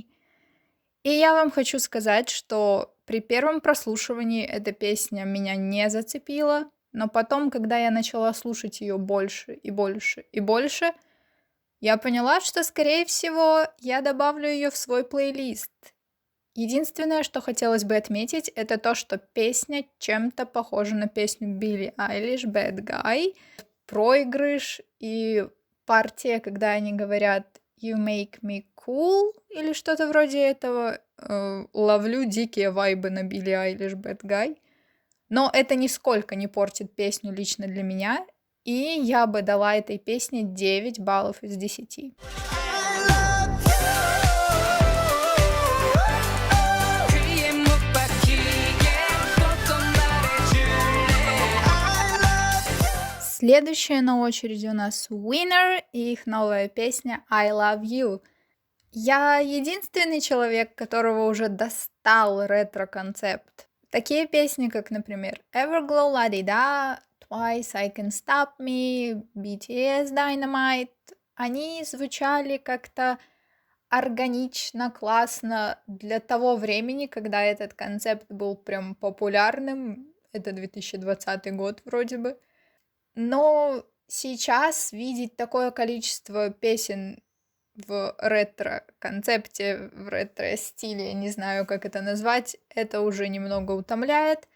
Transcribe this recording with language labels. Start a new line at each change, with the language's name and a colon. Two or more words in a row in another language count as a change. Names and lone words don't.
Russian: И я вам хочу сказать, что при первом прослушивании эта песня меня не зацепила, но потом, когда я начала слушать ее больше и больше и больше, я поняла, что, скорее всего, я добавлю ее в свой плейлист. Единственное, что хотелось бы отметить, это то, что песня чем-то похожа на песню Билли Айлиш «Bad Guy». Проигрыш и партия, когда они говорят
English: «You make me cool»
Russian: или что-то вроде этого. Ловлю дикие вайбы на Билли Айлиш «Bad Guy». Но это нисколько не портит песню лично для меня, и я бы дала этой песне 9 баллов из 10. Следующая на очереди у нас Winner и их новая песня I Love You. Я единственный человек, которого уже достал ретро-концепт. Такие песни, как, например, Everglow, La Di Da, Twice, I Can't Stop Me, BTS, Dynamite, они звучали как-то органично, классно для того времени, когда этот концепт был прям популярным. Это 2020 год вроде бы. Но сейчас видеть такое количество песен в ретро-концепте, в ретро-стиле, не знаю, как это назвать, это уже немного утомляет.